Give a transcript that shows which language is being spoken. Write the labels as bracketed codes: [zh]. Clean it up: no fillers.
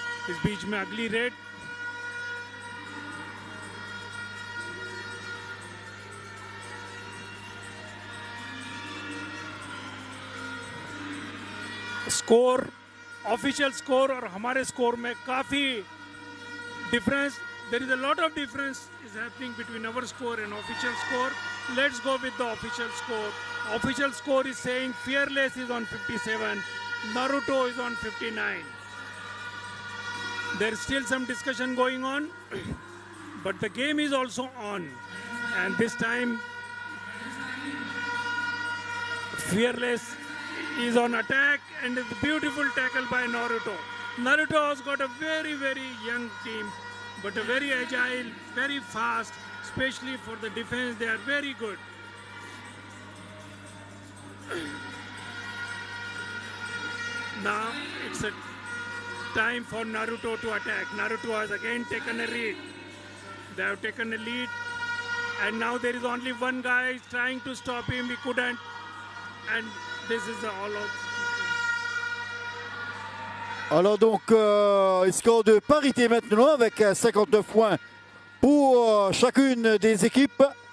[hi] इस बीच में अगली रेड स्कोर, ऑफिशियल स्कोर और हमारे स्कोर में काफी difference. [en] There is a lot of difference is happening between our score and official score. Let's go with the official score. Official score is saying Fearless is on 57, Naruto is on 59. There is still some discussion going on, but the game is also on. And this time, Fearless is on attack and it's a beautiful tackle by Naruto. Naruto has got a very, very young team, but a very agile, very fast, especially for the defense. They are very good. Now it's a time for Naruto to attack. Naruto has again taken a lead. They have taken a lead, and now there is only one guy trying to stop him. He couldn't, and this is the all-out. [fr] Alors donc, score de parité maintenant avec 59 points pour chacune des équipes.